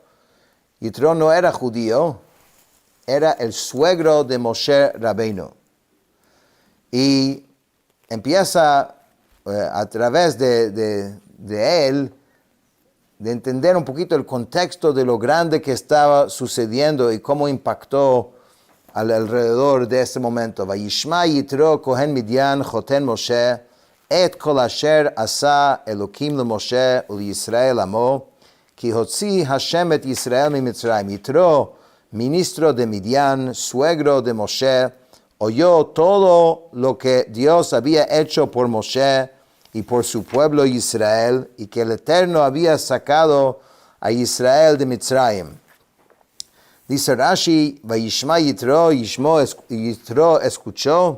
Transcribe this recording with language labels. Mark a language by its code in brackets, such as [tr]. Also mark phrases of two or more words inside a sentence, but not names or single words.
[es] Yitro no era judío, era el suegro de Moshe Rabbeinu. Y empieza a través de él, de entender un poquito el contexto de lo grande que estaba sucediendo y cómo impactó alrededor de ese momento. [he] וישמע יתרו כהן מדין חתן משה את כל אשר עשה אלקים למשה ולישראל עמו כי הוציא השם את ישראל ממצרים. [es] Yitro, ministro de Midian, suegro de Moshe, oyó todo lo que Dios había hecho por Moshe y por su pueblo Israel, y que el Eterno había sacado a Israel de Mitzrayim. Dice Rashi, [he] וישמע יתרו, [es] Yitro escuchó.